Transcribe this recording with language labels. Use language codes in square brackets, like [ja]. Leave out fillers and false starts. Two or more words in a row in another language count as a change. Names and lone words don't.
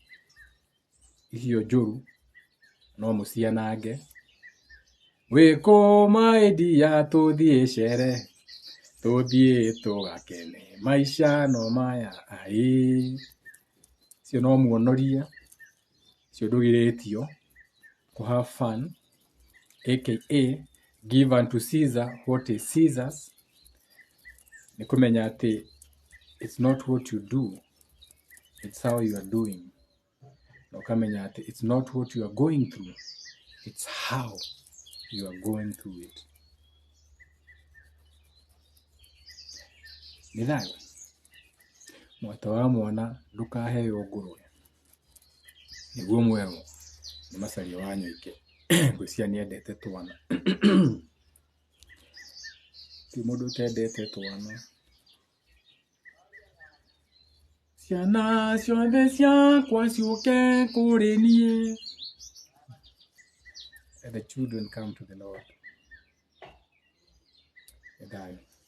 [ki] Icio njũru no mũcianange. Wĩkũma endia tũthiĩ cere, tũthiĩ tũgakene maica no maya aĩ. Icio no muonoria, icio ndũgĩrĩtio [en] to have fun, aka give unto Caesar what is Caesar's. [ki] Nĩ kũmenya atĩ [en] it's not what you do, it's how you are doing. [ki] Na ũkamenya atĩ [en] it's not what you are going through, it's how you are going through it. [ki] Nĩ thayũ. Mwata wa mwana ndũkaheo ngũrwe. Nĩguo mwerwo nĩ macaria wa nyũike. Ngwĩciria nĩendete twana. Ti mũndũ ũtendete twana. Ciana ciothe ciakwa ciũke kũrĩ niĩ. [en] Let the children come to the Lord. [ki] Nĩ thayũ.